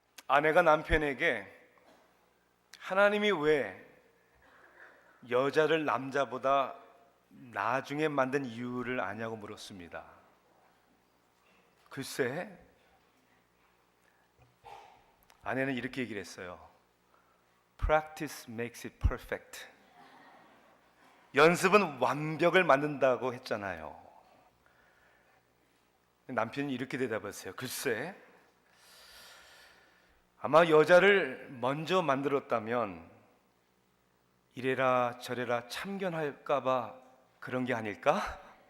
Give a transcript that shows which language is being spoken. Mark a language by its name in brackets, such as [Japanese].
[Korean] 아내가 남편에게 하나님이 왜 여자를 남자보다 나중에 만든 이유를 아냐고 물었습니다. 글쎄, 아내는 이렇게 얘기를 했어요. [English] Practice makes it perfect. [Korean] 연습은 완벽을 만든다고 했잖아요. 남편이 이렇게 대답했어요. 글쎄, 아마 여자를 먼저 만들었다면 이래라 저래라 참견할까봐 그런 게 아닐까?